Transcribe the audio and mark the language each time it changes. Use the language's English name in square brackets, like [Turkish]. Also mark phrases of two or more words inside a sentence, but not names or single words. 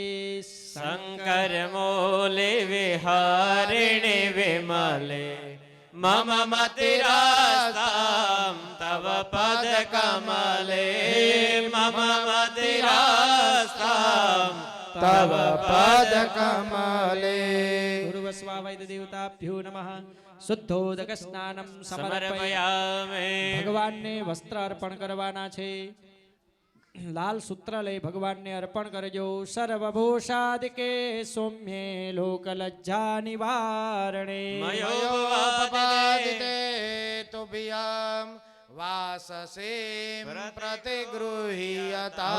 [Sanskrit] शंकर मोले विहारिणि विमले मम मतिरास्तां तव पद कमले मम मतिरास्तां तव पद कमले गुरुवस्वावैद देवताभ्यो नमः શુદ્ધોદક સ્નાનમ સમર્પયામિ. સમર્પયામિ. [Gujarati] ભગવાનને વસ્ત્ર અર્પણ કરવાના છે. લાલ સૂત્ર લઈ ભગવાનને અર્પણ કરજો. [Sanskrit] સર્વભૂષાદિકે સૌમ્યે લોકલજ્જા નિવારણે મયોપપાદિતે તુભ્યં વાસસેમ પ્રતિગૃહ્યતા.